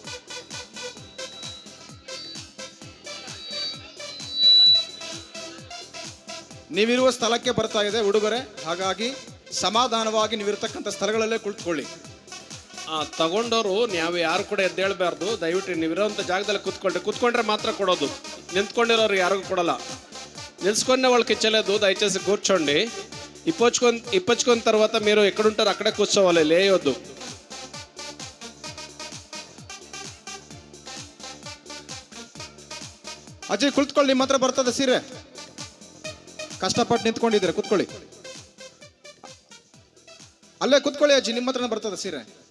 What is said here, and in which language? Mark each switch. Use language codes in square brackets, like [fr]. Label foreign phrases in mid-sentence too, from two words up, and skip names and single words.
[kn] ನೀವಿರುವ ಸ್ಥಳಕ್ಕೆ ಬರ್ತಾ ಇದೆ ಉಡುಗೊರೆ, ಹಾಗಾಗಿ ಸಮಾಧಾನವಾಗಿ ನೀವಿರ್ತಕ್ಕಂಥ ಸ್ಥಳಗಳಲ್ಲೇ ಕುಳಿತುಕೊಳ್ಳಿ. ತಗೊಂಡವರು ನಾವು ಯಾರು ಕೂಡ ಎದ್ದೇಳಬಾರ್ದು. ದಯವಿಟ್ಟು ನೀವಿರೋಂಥ ಜಾಗದಲ್ಲಿ ಕೂತ್ಕೊಂಡ್ರೆ ಮಾತ್ರ ಕೊಡೋದು. నించుకొండిరోరు ಯಾರಿಗೂ ಕೊಡಲ್ಲ. [te] నిల్చుకునే వాళ్ళకి ఇచ్చలేదు. దయచేసి కూర్చోండి. ఇప్పచ్చుకున్న తర్వాత మీరు ఎక్కడుంటారో అక్కడే కూర్చోవాలి, లేయొద్దు. [kn] ಅಜ್ಜಿ ಕುಳಿತುಕೊಳ್ಳಿ, ನಿಮ್ಮ ಹತ್ರ ಬರ್ತದೆ ಸೀರೆ. ಕಷ್ಟಪಟ್ಟು ನಿಂತ್ಕೊಂಡಿದ್ದೀರಾ, ಕೂತ್ಕೊಳ್ಳಿ. ಅಲ್ಲೇ ಕೂತ್ಕೊಳ್ಳಿ ಅಜ್ಜಿ, ನಿಮ್ಮ ಹತ್ರನೇ ಬರ್ತದೆ ಸೀರೆ.